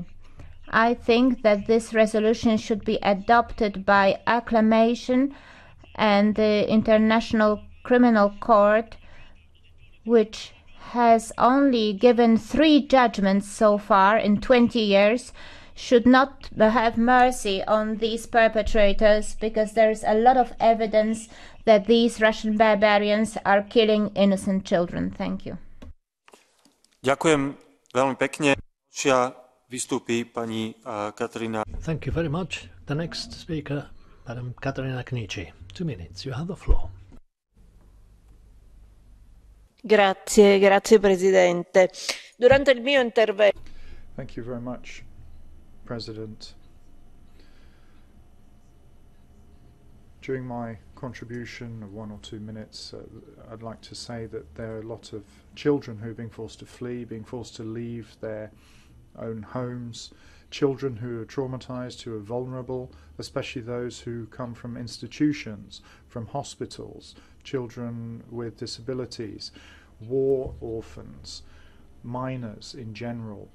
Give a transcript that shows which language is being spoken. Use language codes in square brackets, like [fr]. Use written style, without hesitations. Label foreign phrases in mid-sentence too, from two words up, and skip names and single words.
[en] I think that this resolution should be adopted by acclamation, and the International Criminal Court, which has only given 3 judgments so far in 20 years, should not have mercy on these perpetrators, because there is a lot of evidence that these Russian barbarians are killing innocent children. Thank you. [sk] Ďakujem veľmi pekne. Ďalšia vystúpi pani Katarína. [en] Thank you very much. The next speaker, Madam Katarina Knichi. 2 minutes, you have the floor. [it] Grazie Presidente. Durante il mio intervento. [en] Thank you very much, President. During my contribution of 1 or 2 minutes, I'd like to say that there are a lot of children who are being forced to flee, being forced to leave their own homes, children who are traumatized, who are vulnerable, especially those who come from institutions, from hospitals, children with disabilities, war orphans, minors in general.